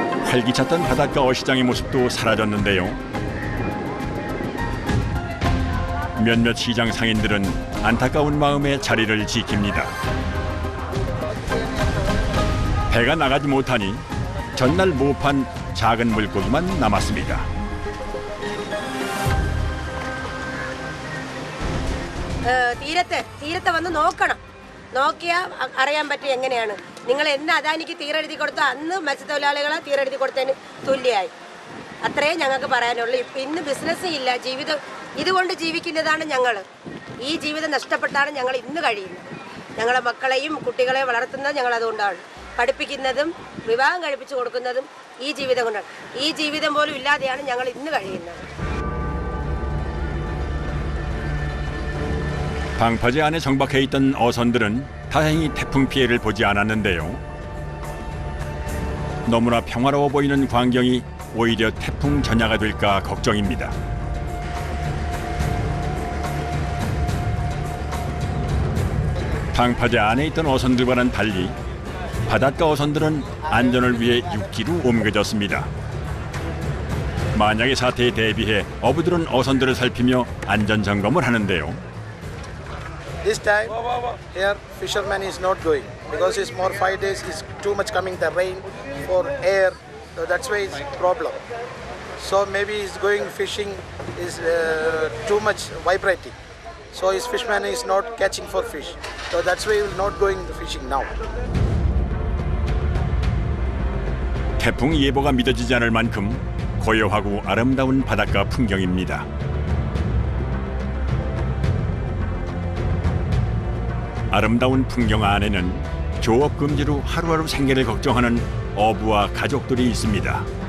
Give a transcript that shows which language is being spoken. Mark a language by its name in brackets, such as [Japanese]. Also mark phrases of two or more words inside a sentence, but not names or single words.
[Korean] 활기찼던 바닷가 어시장의 모습도 사라졌는데요. 몇몇 시장 상인들은 안타까운 마음에 자리를 지킵니다. 배가 나가지 못하니 전날 못 판 작은 물고기만 남았습니다. [Malayalam] തീരത്തെ വന്ന് നോക്കിയാൽ അറിയാൻ പറ്റും എങ്ങനെയാണ്. നിങ്ങൾ എന്ന് അദാനിക്ക് തീരെഴുതി കൊടുത്തോ അന്ന് മത്സ്യത്തൊഴിലാളികളെ തീരെഴുതി കൊടുത്തതിന് തുല്യമായി. അത്രേ ഞങ്ങൾക്ക് പറയാനുള്ളൂ. ഇന്ന് ബിസിനസ് ഇല്ല, ജീവിതം ഇതുകൊണ്ട് ജീവിക്കുന്നതാണ് ഞങ്ങൾ. ഈ ജീവിതം നഷ്ടപ്പെട്ടാണ് ഞങ്ങൾ ഇന്ന് കഴിയുന്നത്. ഞങ്ങളെ മക്കളെയും കുട്ടികളെയും വളർത്തുന്നത് ഞങ്ങൾ അതുകൊണ്ടാണ്. പഠിപ്പിക്കുന്നതും വിവാഹം കഴിപ്പിച്ചു കൊടുക്കുന്നതും ഈ ജീവിതം കൊണ്ടാണ്. ഈ ജീവിതം പോലും ഇല്ലാതെയാണ് ഞങ്ങൾ ഇന്ന് കഴിയുന്നത്. [Korean] 방파제 안에 정박해 있던 어선들은 다행히 태풍 피해를 보지 않았는데요. 너무나 평화로워 보이는 광경이 오히려 태풍 전야가 될까 걱정입니다. 방파제 안에 있던 어선들과는 달리 바닷가 어선들은 안전을 위해 육지로 옮겨졌습니다. 만약의 사태에 대비해 어부들은 어선들을 살피며 안전 점검을 하는데요. [English] This time, here fisherman is not going because it's more 5 days. Is too much coming the rain for air, so that's why it's problem. So maybe he's going fishing is too much vibrating. So his fishman is not catching for fish. So that's why he will not going fishing now. [Korean] 태풍 예보가 믿어지지 않을 만큼 고요하고 아름다운 바닷가 풍경입니다. 아름다운 풍경 안에는 조업 금지로 하루하루 생계를 걱정하는 어부와 가족들이 있습니다.